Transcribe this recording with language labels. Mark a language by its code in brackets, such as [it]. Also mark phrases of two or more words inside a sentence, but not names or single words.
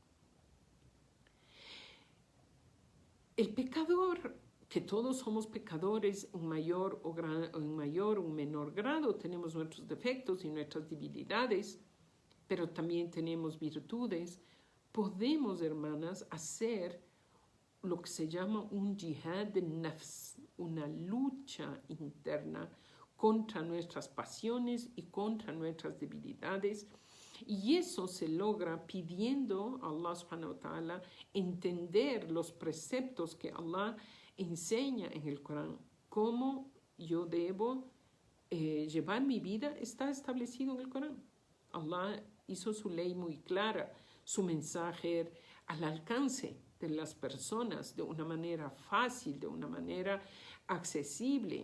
[es] El pecador, que todos somos pecadores en mayor o menor grado, tenemos nuestros defectos y nuestras debilidades, pero también tenemos virtudes, podemos, hermanas, hacer lo que se llama un jihad de nafs, una lucha interna contra nuestras pasiones y contra nuestras debilidades. Y eso se logra pidiendo a Allah [ar] سبحانه وتعالى [es] entender los preceptos que Allah enseña en el Corán. Cómo yo debo llevar mi vida está establecido en el Corán. Allah hizo su ley muy clara, su mensaje al alcance de las personas de una manera fácil, de una manera accesible.